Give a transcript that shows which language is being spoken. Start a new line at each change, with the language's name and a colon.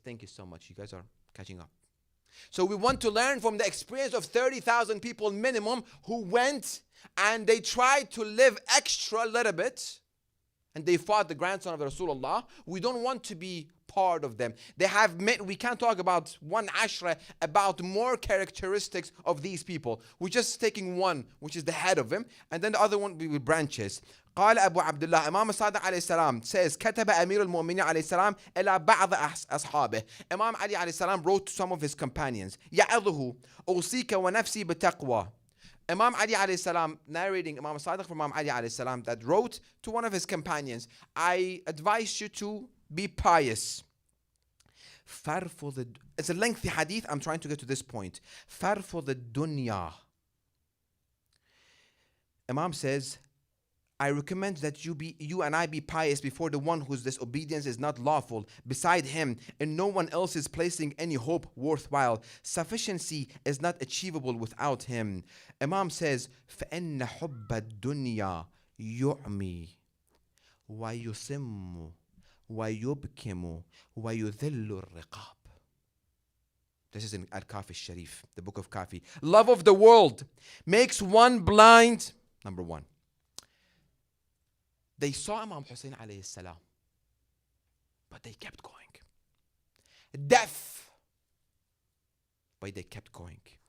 English: Thank you so much. You guys are catching up. So we want to learn from the experience of 30,000 people minimum who went and they tried to live extra a little bit, and they fought the grandson of Rasulullah. We don't want to be part of them. They have we can't talk about one ashra, about more characteristics of these people. We're just taking one, which is the head of him, and then the other one we will branches.
Arabic: قال أبو عبد الله Imam Sadiq عليه السلام
English: says
Arabic: كتب أمير المؤمنين عليه السلام إلى بعض أصحابه.
English: Imam Ali
Arabic: عليه السلام
English: wrote to some of his companions
Arabic: يعظه أوصيك ونفسي بتقوى.
English: Imam Ali alayhi salam, narrating Imam Sadiq from Imam Ali alayhi salam, that wrote to one of his companions, I advise you to be pious. It's a lengthy hadith, I'm trying to get to this point. For the dunya. Imam says, I recommend that you and I be pious before the one whose disobedience is not lawful, beside him, and no one else is placing any hope worthwhile. Sufficiency is not achievable without him. Imam says,
Arabic: فَإِنَّ حُبَّ الدُّنْيَا يُعْمِي وَيُسِمُّ وَيُبْكِمُ وَيُذِلُّ الرِّقَابِ.
English: This is in Al-Kafi Sharif, the book of Kafi. Love of the world makes one blind. Number one. They saw Imam Hussein alayhi salam, but they kept going. Death, but they kept going.